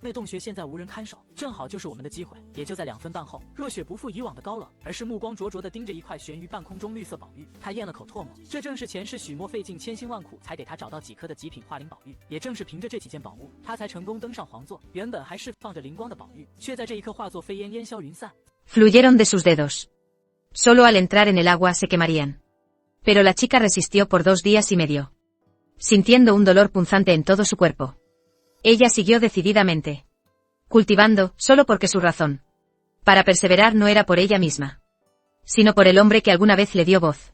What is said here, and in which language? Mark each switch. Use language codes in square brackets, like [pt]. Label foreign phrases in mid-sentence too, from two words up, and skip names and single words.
[zh] 那洞穴现在无人看守，正好就是我们的机会。也就在2分半后，若雪不复以往的高冷，而是目光灼灼地盯着一块悬于半空中绿色宝玉。他咽了口唾沫，这正是前世许墨费尽千辛万苦才给他找到几颗的极品化灵宝玉。也正是凭着这几件宝物，他才成功登上皇座。原本还释放着灵光的宝玉，却在这一刻化作飞烟，烟消云散。 [es] Fluyeron de sus dedos. Solo al entrar en el agua se quemarían. Pero la chica resistió por 2 días y medio. Sintiendo un dolor punzante en todo su cuerpo. Ella siguió decididamente. cultivando, solo porque su razón para perseverar no era por ella misma, sino por el hombre que alguna vez le dio voz.